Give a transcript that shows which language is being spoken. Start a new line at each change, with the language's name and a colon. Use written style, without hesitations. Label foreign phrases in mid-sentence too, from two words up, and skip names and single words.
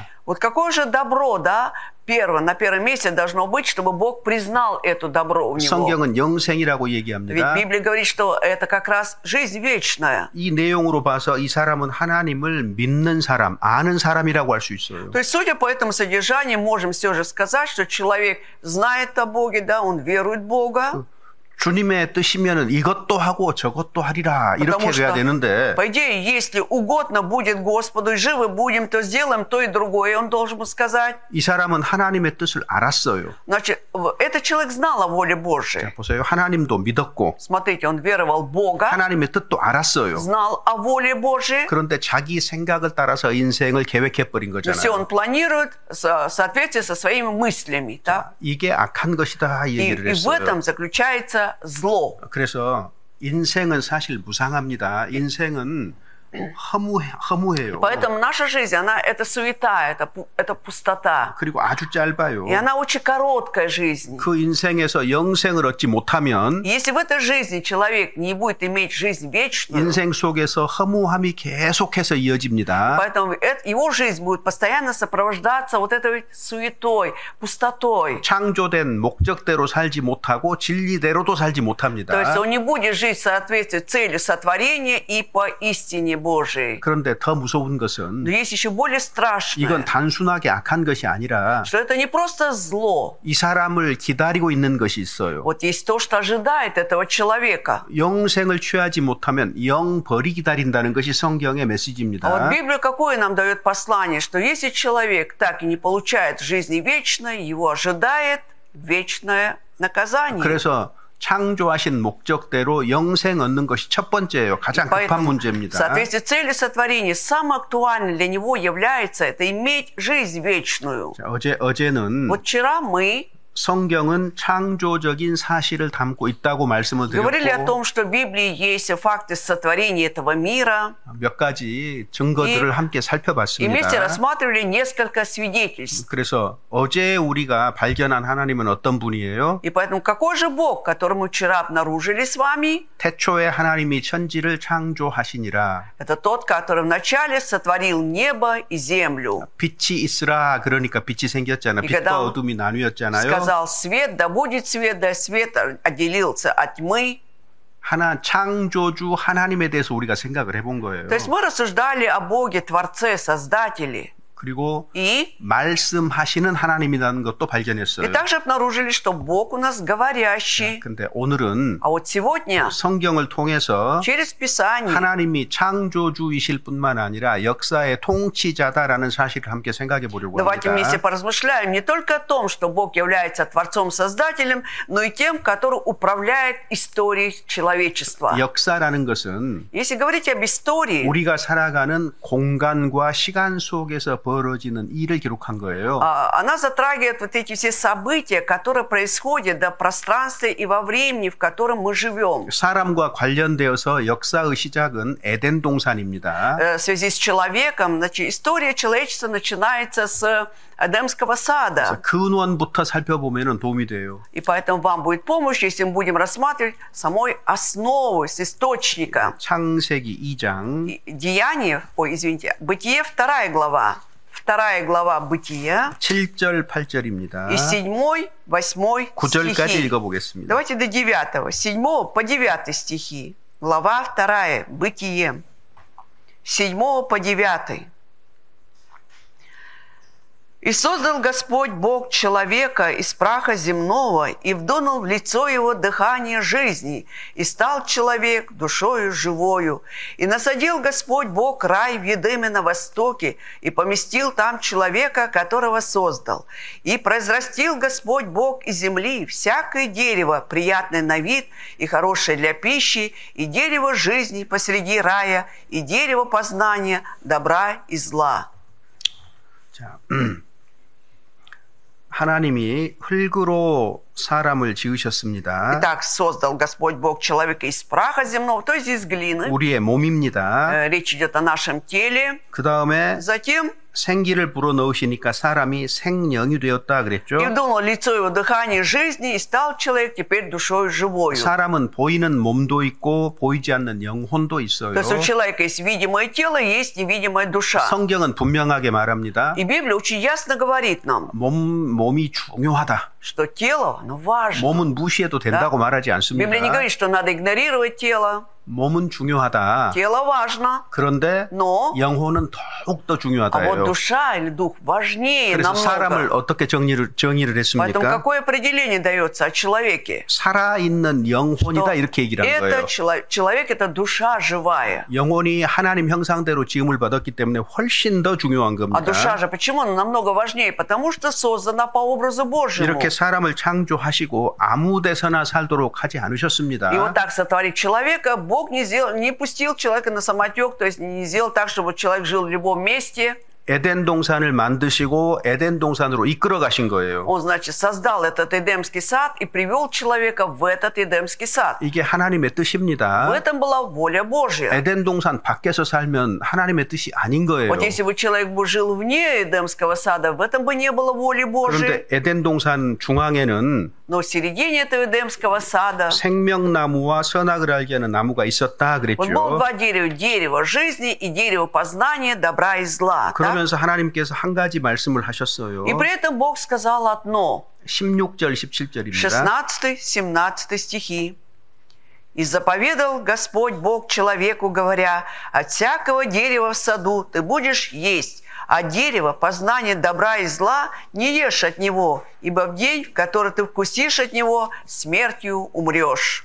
Russian: Вот какое же добро, да, на первом месте должно быть, чтобы Бог признал это добро у него.
Korean: 성경은 영생이라고
Russian: Ведь
Korean: 얘기합니다.
Russian: Библия говорит, что это как раз жизнь вечная.
Korean: 이 내용으로 봐서 이 사람은 하나님을 믿는 사람, 아는 사람이라고 할 수 있어요.
Russian: То есть, судя по этому содержанию, можем все же сказать, что человек знает о Боге, да, он верует в Бога.
Korean: 주님의 뜻이면은 이것도 하고 저것도 하리라 이렇게
Russian: Потому
Korean: 돼야
Russian: что,
Korean: 되는데
Russian: по идее, если угодно будет Господу, и живы будем, то сделаем то и другое, он должен сказать.
Korean: 이 사람은 하나님의 뜻을 알았어요.
Russian: Значит, этот человек знал о воле
Korean: 자,
Russian: Божьей.
Korean: 보세요. 하나님도 믿었고
Russian: Смотрите, он веровал в Бога,
Korean: 하나님의 뜻도 알았어요.
Russian: знал о воле Божьей.
Korean: 그런데 자기 생각을 따라서 인생을 계획해 버린
Russian: Но все
Korean: 거잖아요.
Russian: он планирует в соответствии со своими мыслями. Да?
Korean: 이게 악한 것이다 이 얘기를
Russian: И в
Korean: 했어요.
Russian: этом заключается зло.
Korean: 그래서 인생은 사실 무상합니다. 인생은 허무해요.
Russian: Поэтому наша жизнь, это суета, это пустота.
Korean: 그리고 아주 짧아요.
Russian: И она очень короткая жизнь.
Korean: 그 인생에서 영생을 얻지 못하면
Russian: Если в этой жизни человек не будет иметь жизнь вечную,
Korean: 인생 속에서 허무함이 계속해서 이어집니다.
Russian: поэтому его жизнь будет постоянно сопровождаться вот этой суетой, пустотой.
Korean: 창조된 목적대로 살지 못하고 진리대로도 살지 못합니다.
Russian: То есть он не будет жить в соответствии с целью сотворения и по истине Божией.
Korean: 그런데 더 무서운 것은
Russian: Но есть еще более страшное,
Korean: 이건 단순하게 악한 것이 아니라
Russian: что это не просто зло.
Korean: 이 사람을 기다리고 있는 것이 있어요.
Russian: Вот есть то, что ожидает этого человека.
Korean: 영생을 취하지 못하면 영벌이 기다린다는 것이 성경의
Russian: А вот
Korean: 메시지입니다.
Russian: Библия какое нам дает послание, что если человек так и не получает жизни вечной, его ожидает вечное наказание.
Korean: 그래서 창조하신 목적대로 영생 얻는 것이 첫 번째예요. 가장 급한
Russian: Поэтому, в
Korean: 문제입니다.
Russian: соответствии с целью сотворения, самое актуальное для него является это иметь жизнь вечную.
Korean: 자, 어제는
Russian: Вот вчера мы
Korean: 성경은 창조적인 사실을 담고 있다고 말씀을
Russian: говорили о
Korean: 드렸고
Russian: том, что в Библии есть факты сотворения этого мира.
Korean: 몇 가지 증거들을 함께
Russian: И вместе
Korean: 살펴봤습니다.
Russian: рассматривали несколько свидетельств.
Korean: 그래서 어제 우리가 발견한 하나님은 어떤 분이에요?
Russian: И поэтому какой же Бог, который мы вчера обнаружили с вами?
Korean: 태초에 하나님이 천지를 창조하시니라.
Russian: Это тот, который вначале сотворил небо и землю.
Korean: 빛이 있으라 그러니까 빛이 생겼잖아요.
Russian: И
Korean: 빛과
Russian: когда он
Korean: 어둠이 나뉘었잖아요.
Russian: сказал свет, да будет свет, да свет отделился от тьмы.
Korean: 창조주 하나님에 대해서 우리가 생각을 해본 거예요.
Russian: То есть мы рассуждали о Боге, Творце, Создателе.
Korean: 그리고
Russian: И
Korean: 말씀하시는 하나님이라는 것도
Russian: И
Korean: 발견했어요.
Russian: также обнаружили, что Бог у нас говорящий.
Korean: 근데 오늘은
Russian: А вот сегодня
Korean: 성경을 통해서
Russian: через Писание
Korean: 하나님이 창조주이실 뿐만 아니라 역사의 통치자다라는 사실을 함께 생각해 보려고
Russian: давайте вместе
Korean: 합니다.
Russian: поразмышляем не только о том, что Бог является Творцом-Создателем, но и тем, который управляет историей человечества.
Korean: 역사라는 것은
Russian: Если говорить об истории,
Korean: 우리가 살아가는 공간과 시간 속에서 벌어지는 일을 기록한 거예요.
Russian: она затрагивает вот эти все события, которые происходят в пространстве и во времени, в котором мы живем.
Korean: 사람과 관련되어서 역사의 시작은 에덴 동산입니다.
Russian: В связи с человеком, значит, история человечества начинается с Эдемского сада.
Korean: 근원부터 살펴보면 도움이 돼요.
Russian: И поэтому вам будет помощь, если мы будем рассматривать самой основу, с источника.
Korean: 창세기 2장
Russian: Деяние, Бытие 2 глава. 2 глава Бытия,
Korean: 7절 8절입니다.
Russian: и 7, 8
Korean: 9절까지
Russian: стихи.
Korean: 읽어보겠습니다.
Russian: Давайте до 9, 7 по 9 стихи. Глава 2, Бытие, 7 по 9. «И создал Господь Бог человека из праха земного, и вдунул в лицо его дыхание жизни, и стал человек душою живою. И насадил Господь Бог рай в Едеме на востоке, и поместил там человека, которого создал. И произрастил Господь Бог из земли всякое дерево, приятное на вид и хорошее для пищи, и дерево жизни посреди рая, и дерево познания добра и зла».
Korean: 자, 하나님이 흙으로 사람을 지으셨습니다.
Russian: Итак, создал Господь Бог человека из праха земного, то есть из глины.
Korean: 우리의 몸입니다.
Russian: Речь идет о нашем теле.
Korean: 그 다음에
Russian: Затем
Korean: 생기를 불어넣으시니까 사람이 생령이 되었다 그랬죠.
Russian: и вдунул лицо его дыхание жизни, и стал человек теперь душой живою.
Korean: 사람은 보이는 몸도 있고 보이지 않는 영혼도 있어요.
Russian: То есть у человека есть видимое тело, есть невидимая душа.
Korean: 성경은 분명하게 말합니다.
Russian: И Библия очень ясно говорит нам,
Korean: 몸이 중요하다.
Russian: что тело, оно важно.
Korean: 몸은 무시해도 된다고 말하지 않습니다.
Russian: Библия не говорит, что надо игнорировать тело.
Korean: 몸은 중요하다.
Russian: Тело важно.
Korean: 그런데
Russian: Но
Korean: 영혼은 더욱더
Russian: а вот
Korean: 중요하다예요.
Russian: душа или дух важнее
Korean: 그래서 사람을
Russian: намного.
Korean: 어떻게 정의를
Russian: Поэтому
Korean: 했습니까?
Russian: какое определение дается о человеке?
Korean: 살아있는 영혼이다 이렇게 얘기를 한
Russian: Это
Korean: 거예요.
Russian: человек – это душа живая.
Korean: 영혼이 하나님 형상대로 지음을 받았기 때문에 훨씬 더 중요한
Russian: А душа
Korean: 겁니다.
Russian: же почему она намного важнее? Потому что создана по образу Божьему.
Korean: 이렇게 사람을 창조하시고 아무 데서나 살도록 하지 않으셨습니다.
Russian: И вот так сотворив человека, Бог не пустил человека на самотек, то есть не сделал так, чтобы человек жил в любом месте.
Korean: 에덴 동산을 만드시고 에덴 동산으로 이끌어 가신 거예요.
Russian: Он, значит, создал этот Эдемский сад и привел человека в этот Эдемский сад.
Korean: 이게 하나님의
Russian: В
Korean: 뜻입니다.
Russian: этом была воля Божья.
Korean: 에덴 동산 밖에서 살면 하나님의 뜻이 아닌 거예요.
Russian: Вот если бы человек бы жил вне Эдемского сада, в этом бы не было воли Божьей.
Korean: 그런데 에덴 동산 중앙에는
Russian: Но в середине этого Эдемского сада
Korean: 생명나무와 선악을 알게 하는 나무가 있었다
Russian: вот было
Korean: 그랬죠.
Russian: два дерева. Дерево жизни и дерево познания добра и зла. Так?
Korean: 그러면서 하나님께서 한 가지 말씀을 하셨어요.
Russian: И при этом Бог сказал одно.
Korean: 16절, 17절입니다.
Russian: 16-17 стихи. «И заповедал Господь Бог человеку, говоря, от всякого дерева в саду ты будешь есть, а дерево познания добра и зла не ешь от него, ибо в день, в который ты вкусишь от него, смертью умрешь».